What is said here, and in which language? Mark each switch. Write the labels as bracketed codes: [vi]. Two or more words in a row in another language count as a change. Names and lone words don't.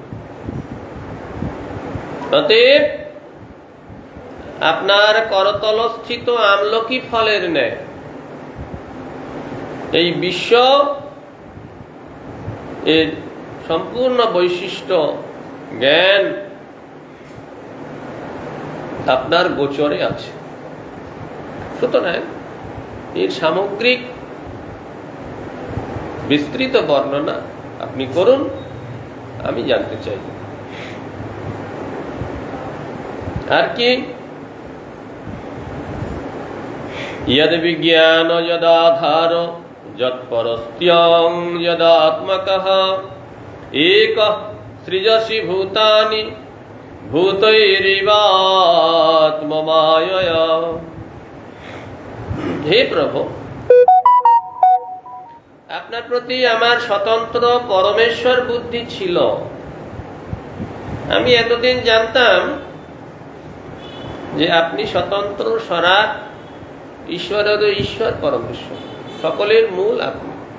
[bn] অতএব আপনার করতলস্থিত আমলকি ফলের ন্যায় এই বিশ্ব এর সম্পূর্ণ বৈশিষ্ট্য জ্ঞান আপনার গোচরে আছে। সুতরাং এর সামগ্রিক বিস্তৃত বর্ণনা আপনি করুন, আমি জানতে চাই। আর কি? [sa] यद विज्ञान यदाधार यत्परस्त्यं यदात्मकः एकः सृजसि भूतानि भूतैरिवात्ममायया। [bn] হে প্রভু, আপনার প্রতি আমার স্বতন্ত্র পরমেশ্বর বুদ্ধি ছিল। আমি এতদিন জানতাম যে আপনি স্বতন্ত্র স্বরাট ঈশ্বরের ঈশ্বর, পরমেশ্বর, সকলের মূল আপনি।